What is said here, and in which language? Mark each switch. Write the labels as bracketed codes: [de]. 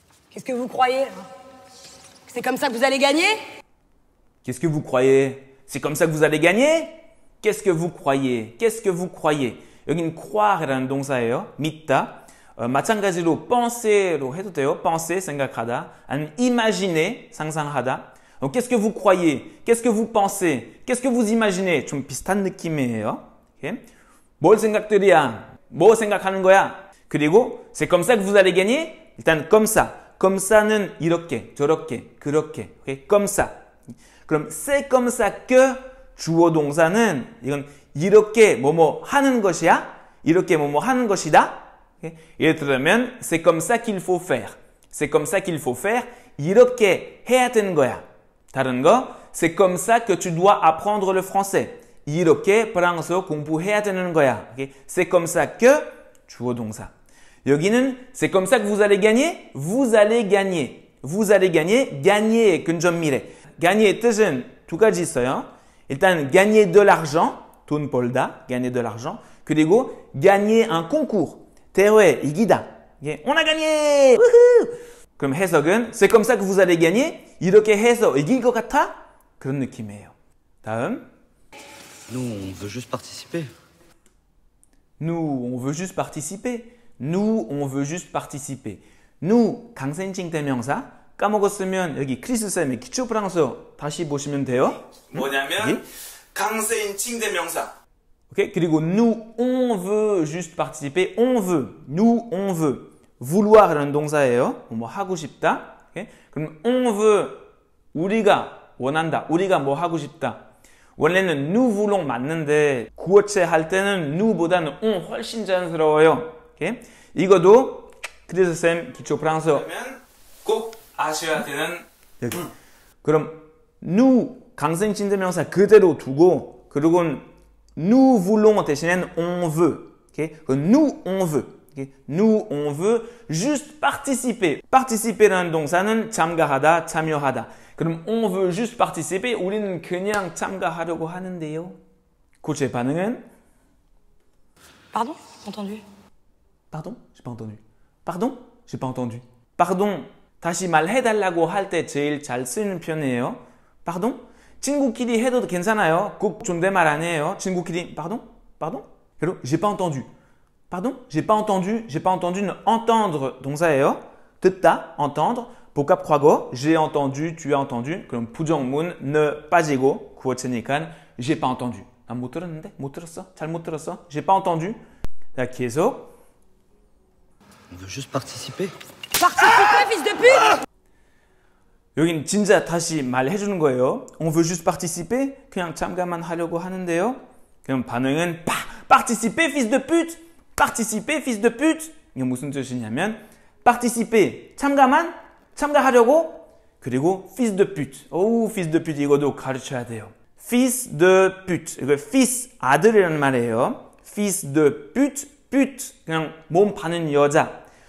[fr] Qu'est-ce que vous croyez hein? C'est comme ça que vous allez gagner? Qu'est-ce que vous croyez? C'est comme ça que vous allez gagner? Qu'est-ce que vous croyez? Qu'est-ce que vous croyez? [ko] 여긴 croire라는 동사예요. 믿다. 마찬가지로 penser로 해도 돼요. penser, 생각하다. 아니면 imaginer, 상상하다. [fr] Qu'est-ce que vous croyez? Qu'est-ce que vous pensez? Qu'est-ce que vous imaginez? [ko] 좀 비슷한 느낌이에요. [en] Okay? [ko] 뭘 생각들이야? 뭐 생각하는 거야? [fr] 그리고 c'est comme ça que vous allez gagner? 일단 comme ça. [ko] comme ça 는 이렇게, 저렇게, 그렇게. [fr] Okay? comme ça. [ko] 그럼 c'est comme ça que 주어 동사는 이건 이렇게 뭐뭐 하는 것이야? 이렇게 뭐뭐 하는 것이다? [en] Okay? [ko] 예를 들면 [fr] c'est comme ça qu'il faut faire. c'est comme ça qu'il faut faire. [ko] 이렇게 해야 되는 거야. 다른 거 [fr] c'est comme ça que tu dois apprendre le français. [ko] 이렇게 프랑스어 공부해야 되는 거야. [en] Okay? [fr] c'est comme ça que [ko] 주어 동사. 여기는 [fr] c'est comme ça que vous allez gagner. vous allez gagner. vous allez gagner. [ko] gagner 근접 미래. gagner 뜻은 두 가지 있어요. [fr] 일단 gagner de l'argent, 돈 벌다, gagner de l'argent. [ko] 그리고 gagner un concours, 대회 이기다. [fr] on a gagné! 우후! [ko] 그럼 해석은 [fr] c'est comme ça que vous allez gagner. [ko] 이렇게 해서 이길 것 같아? 그런 느낌이에요. 다음. [fr] Nous, on veut juste participer. Nous, on veut juste participer. Nous, on veut juste participer. [ko] Nous, 강센칭 대명사. 까먹었으면 여기 크리스쌤의 기초 프랑스어 다시 보시면 돼요. 뭐냐면 강센칭 대명사. 오케이? [fr] 그리고 nous, on veut juste participer. on veut. nous, on veut. [ko] vouloir이라는 동사예요. 뭐 하고 싶다. 오케이? 그럼 on veut 우리가 원한다. 우리가 뭐 하고 싶다. 원래는 nous voulons 맞는데 구어체 할 때는 nous보다는 on 훨씬 자연스러워요. 오케이? 이것도 크리스쌤 기초 프랑스어 꼭 아셔야 되는 여기. 그럼 nous 강생칭 대명사 그대로 두고 그리고 nous voulons 대신엔 on veut. [fr] 오케이? nous on veut. 오케이? nous on veut juste participer. [ko] participer라는 동사는 참가하다, 참여하다. [fr] 그럼 on veut juste participer. [ko] 우리는 그냥 참가하려고 하는데요. 그 제 반응은 [fr] Pardon? Entendu? Pardon? J'ai pas entendu. Pardon? J'ai pas entendu. Pardon. [ko] 다시 말해달라고 할 때 제일 잘 쓰는 편이에요. [fr] Pardon? [ko] 친구끼리 해도 괜찮아요. 꼭 존댓말 아니에요. 친구끼리 Pardon? [fr] Pardon? 그리고 J'ai pas entendu. Pardon? J'ai pas entendu. [ko] J'ai pas entendu는 entendre 동사예요. 듣다, entendre. [fr] 복합 과거, j'ai entendu, tu as entendu. [ko] 그럼 부정문 ne 빠지고 구어체니까 j'ai pas entendu. 난 못 들었는데? 못 들었어? 잘 못 들었어? [fr] J'ai pas entendu. [ko] 자, 계속. [fr] On veut juste participer. Participer, fils de pute! [ko] 여긴 진짜 다시 말해주는 거예요. [fr] On veut juste participer. [ko] 그냥 참가만 하려고 하는데요. [fr] 그럼 반응은 participer, fils de pute. participer, fils de pute. [ko] 이게 무슨 뜻이냐면 participer, 참가하려고 그리고 fils de pute. [fr] 오, fils de pute [ko] 이것도 가르쳐야 돼요. [fr] fils de pute. [ko] 이거 fils 아들이라는 말이에요. fils de pute, pute 그냥 몸 파는 여자.